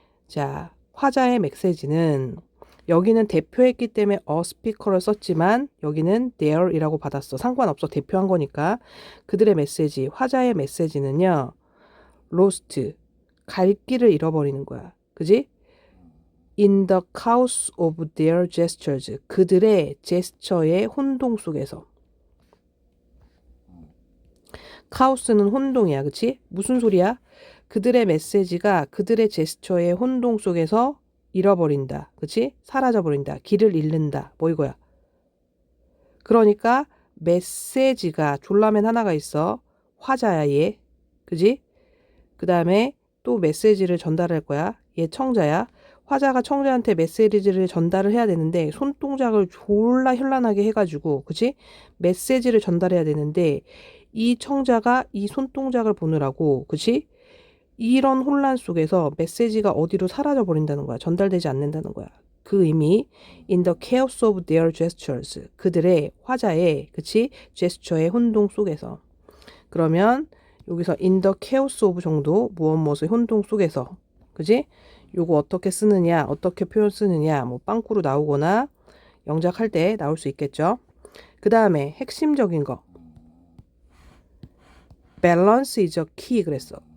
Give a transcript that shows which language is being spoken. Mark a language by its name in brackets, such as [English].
[Korean] 자, 화자의 메시지는 여기는 대표했기 때문에 [English] a speaker [Korean] 를 썼지만 여기는 their이라고 받았어. 상관없어. 대표한 거니까. 그들의 메시지, 화자의 메시지는요. lost, 갈 길을 잃어버리는 거야. 그지? [English] in the chaos of their gestures, [Korean] 그들의 제스처의 혼동 속에서. 카오스는 혼동이야. 그치? 무슨 소리야? 그들의 메시지가 그들의 제스처의 혼동 속에서 잃어버린다. 그치? 사라져버린다. 길을 잃는다. 뭐 이거야. 그러니까 메시지가 졸라맨 하나가 있어. 화자야 얘. 그지? 그 다음에 또 메시지를 전달할 거야. 얘 청자야. 화자가 청자한테 메시지를 전달을 해야 되는데 손동작을 졸라 현란하게 해가지고, 그치? 메시지를 전달해야 되는데 이 청자가 이 손동작을 보느라고, 그치? 이런 혼란 속에서 메시지가 어디로 사라져 버린다는 거야. 전달되지 않는다는 거야. 그 의미 [English] in the chaos of their gestures, [Korean] 그들의 화자의, 그치? 제스처의 혼동 속에서. 그러면 여기서 [English] in the chaos of [Korean] 정도, 무엇의 혼동 속에서, 그지? 요거 어떻게 쓰느냐, 어떻게 표현 쓰느냐, 뭐 빵꾸로 나오거나 영작할 때 나올 수 있겠죠. 그 다음에 핵심적인 거, [English] balance is a key [Korean] 그랬어.